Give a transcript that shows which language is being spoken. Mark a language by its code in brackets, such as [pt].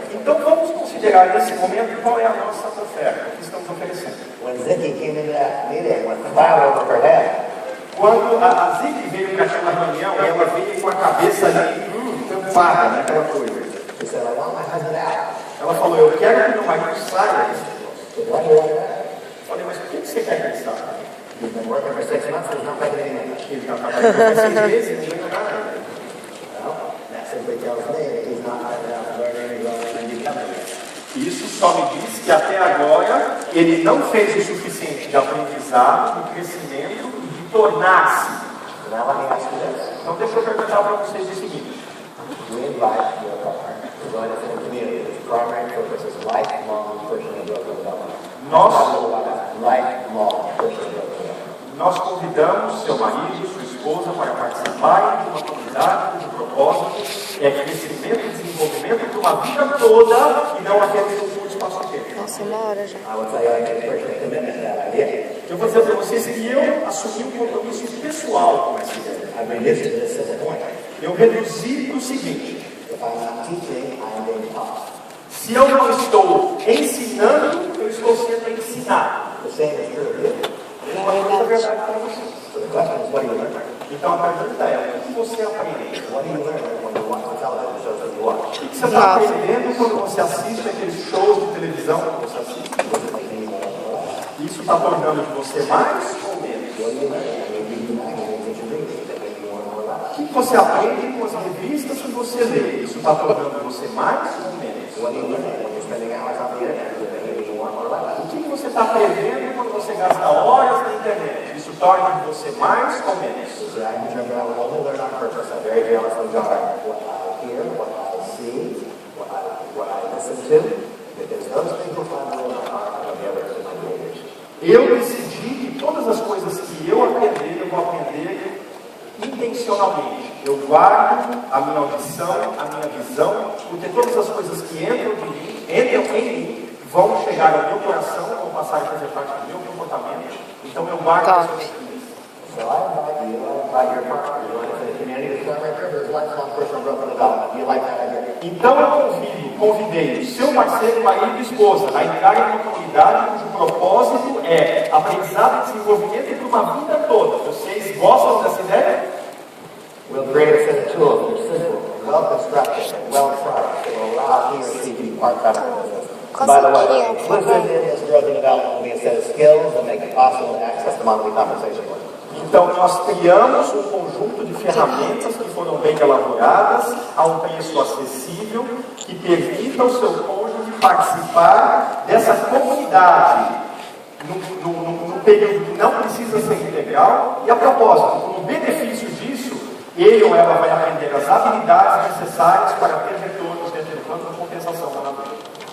[pt] Então vamos considerar nesse momento qual é a nossa oferta, o que estamos oferecendo. [en] When Ziggy came into that meeting with the cloud over her head, [pt] Quando a Zig veio para aquela reunião, ela veio com a cabeça ali tampada naquela coisa. [en] she said, I want my husband out. [pt] Ela falou, eu quero que meu marido saia desse negócio. [en] I said, why do you want that? [pt] Eu falei, mas por que você quer que ele saia? [en] You've been working for 6 months and he's not making any money. [pt] Ele está trabalhando por 6 meses e ninguém vai ganhar nada. [en] Well, that simply tells me that he's not learning and growing and becoming. [pt] Isso só me diz que até agora ele não fez o suficiente de aprendizado, de crescimento e de tornar-se. [en] Now let me ask you this. [pt] Então deixa eu perguntar para vocês o seguinte. [en] We invite your partner to join us in a community whose primary purpose is lifelong personal growth and development. Lifelong personal growth and development. [pt] Nós convidamos seu marido, sua esposa para participarem de uma comunidade cujo propósito é crescimento e desenvolvimento de uma vida toda e não apenas um curto espaço de tempo. Nossa, 1 hora já. [en] I would say I take personal commitment to that idea. [pt] Eu vou dizer para vocês que eu assumi um compromisso pessoal com essa ideia. [en] I've reduced it to this simple point. [pt] Eu reduzi para o seguinte: [en] If I'm not teaching, I'm being taught. [pt] se eu não estou ensinando, eu estou sendo ensinado. [en] The same is true of you. [pt] Eu vou falar a verdade para vocês. [en] So the question is, what do you learn? [pt] Então a pergunta é: o que você aprende? [en] What do you learn when you watch the television shows that you watch? [pt] O que você está aprendendo quando você assiste aqueles shows de televisão que você assiste? [en] Does it make you more or less? [pt] Isso está tornando de você mais ou menos? [en] What do you learn when you read the magazines that you read that make you more or less? [pt] O que você aprende com as revistas que você lê? Isso está tornando você mais ou menos? [en] What do you learn when you're spending hours on the internet that make you more or less? [pt] O que você está aprendendo quando você gasta horas na internet? Isso torna você mais ou menos? [en] So I determine I will only learn on purpose. I very jealously guard what I hear, what I see, what I listen to, because those things will find a little heart of the others in my behaviors. [pt] Eu decidi que todas as coisas que eu aprender, eu vou aprender intencionalmente. Eu guardo a minha audição, a minha visão, porque todas as coisas que entram em mim, vão chegar ao meu coração, vão passar a fazer parte do meu comportamento. Então eu guardo as coisas. [en] So I invite you, I invite your partner to join us in a community whose primary purpose is lifelong personal growth and development. Do you like that idea? [pt] Então eu convidei o seu parceiro, marido e esposa a entrarem em uma comunidade cujo propósito é aprendizado e desenvolvimento para uma vida toda. Vocês gostam dessa ideia? [en] We'll create a set of tools that are simple, well-constructed, and well-priced that will allow he or she to be part-time in the business. By the way, inclusive in this growth and development will be a set of skills that make it possible to access the monthly compensation plan. [pt] Então nós criamos um conjunto de ferramentas que foram bem elaboradas a um preço acessível que permita ao seu cônjuge participar dessa comunidade num período que não precisa ser integral e a propósito, como benefício disso, ele ou ela vai aprender as habilidades necessárias para ter retornos dentro do plano de compensação monetária.